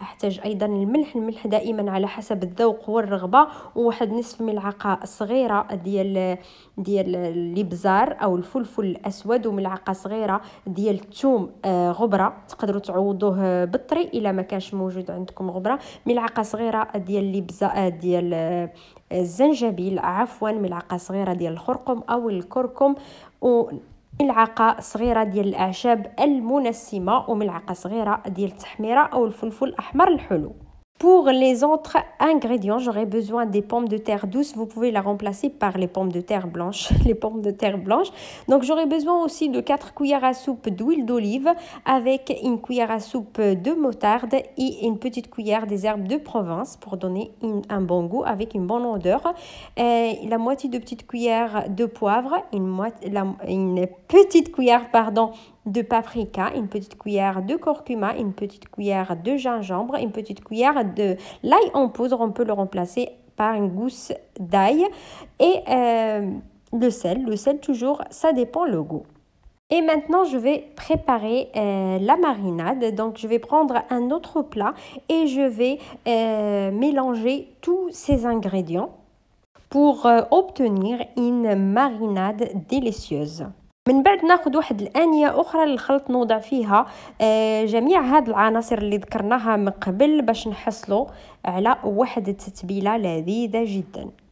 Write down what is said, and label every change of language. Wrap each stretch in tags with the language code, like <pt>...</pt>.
<ar>أحتاج أيضا الملح دائما على حسب الذوق والرغبة، وواحد نصف ملعقة صغيرة ديال الابزار أو الفلفل الأسود، وملعقة صغيرة ديال الثوم غبرة، تقدروا تعوضوه بالطري إلا ما كانش موجود عندكم غبرة. ملعقة صغيرة ديال ديال الزنجبيل، عفوا ملعقة صغيرة ديال الخرقم أو الكركم، وملعقة صغيرة ديال الأعشاب المنسمة، وملعقة صغيرة ديال التحميرة أو الفلفل الأحمر الحلو.</ar> <fr>Pour les autres ingrédients, j'aurai besoin des pommes de terre douces. Vous pouvez la remplacer par les pommes de terre blanches. Les pommes de terre blanches. Donc, j'aurai besoin aussi de 4 cuillères à soupe d'huile d'olive avec une cuillère à soupe de moutarde et une petite cuillère des herbes de Provence pour donner un bon goût avec une bonne odeur. La moitié de petite cuillère de poivre, une petite cuillère, pardon, de paprika, une petite cuillère de curcuma, une petite cuillère de gingembre, une petite cuillère de l'ail en poudre. On peut le remplacer par une gousse d'ail et le sel toujours, ça dépend le goût. Et maintenant, je vais préparer la marinade. Donc, je vais prendre un autre plat et je vais mélanger tous ces ingrédients pour obtenir une marinade délicieuse.</fr> <ar>من بعد ناخذ واحد الانيه اخرى للخلط نوضع فيها جميع هاد العناصر اللي ذكرناها من قبل باش نحصلوا على واحد التتبيله لذيذه جدا.</ar>